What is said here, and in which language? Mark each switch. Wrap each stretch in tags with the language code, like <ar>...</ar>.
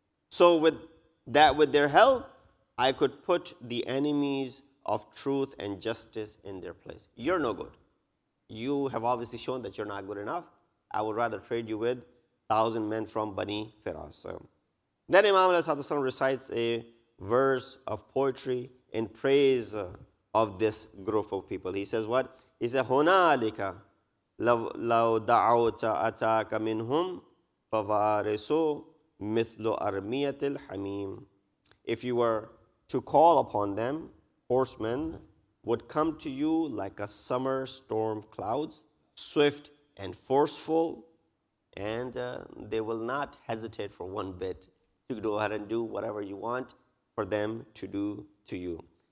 <en>So with their help, I could put the enemies of truth and justice in their place. You're no good. You have obviously shown that you're not good enough. I would rather trade you with 1,000 men from Bani Firas. Then Imam ﷺ recites a verse of poetry in praise of this group of people. He says what? He says,</en> <ar>هُنَالِكَ لَوْ دَعَوْتَ أَتَاكَ مِنْهُمْ فَوَارِسُوا مِثْلُ أَرْمِيَةِ الْحَمِيمِ.</ar> <en>If you were to call upon them, horsemen would come to you like a summer storm clouds, swift and forceful, and they will not hesitate for one bit to go ahead and do whatever you want for them to do to you.</en>